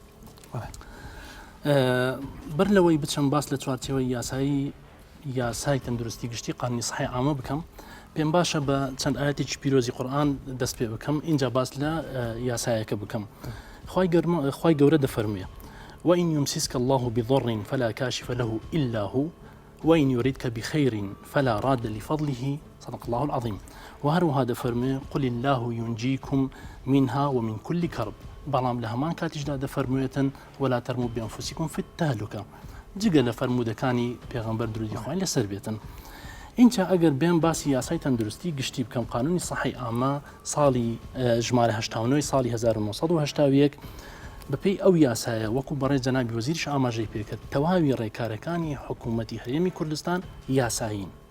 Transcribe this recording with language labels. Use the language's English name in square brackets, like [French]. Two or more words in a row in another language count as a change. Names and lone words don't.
[Central Kurdish] بەر لەوەی بچەم باس لە چوارچێوەی یاسای تەندروستی گشتی [Arabic] قانونی سەحی عامە [Central Kurdish] بکەم پێم باشە بە چەند ئاەتێکی پیرۆزی قورئان دەست پێ بکەم اینجا باس لە یاسایەکە بکەم. خوای گەورە دەفەرموێ [Arabic] وإن يمسسك الله بضر فلا كاشف له إلا هو وإن يردك بخير فلا راد لفضله صدق الله العظيم. [Central Kurdish] وهروها دەفەرموێ [Arabic] قل الله ينجيكم منها ومن كل كرب [Central Kurdish] بەڵام لە هەمان کاتیشدا دەفەرموێتن [Arabic] ولا ترموا بأنفسكم في التهلكة [Central Kurdish] جگە لە فەرمودەکانی پێغەمبەر درودی خوای لەسەر بێتن. اینجا ئەگەر بێن باسی یاسای تەندروستی گشتی بکەم [Arabic] قانونی سەحی ئامە [Central Kurdish] ساڵی ژمارە 89 ساڵی 1970 بەپێی ئەو یاسایە وەکو بەڕێ جەنابی وەزیریش ئاماژەی پێکرد تەواوی ڕێکارەکانی حکوومەتی هەرێمی کوردستان یاسایین.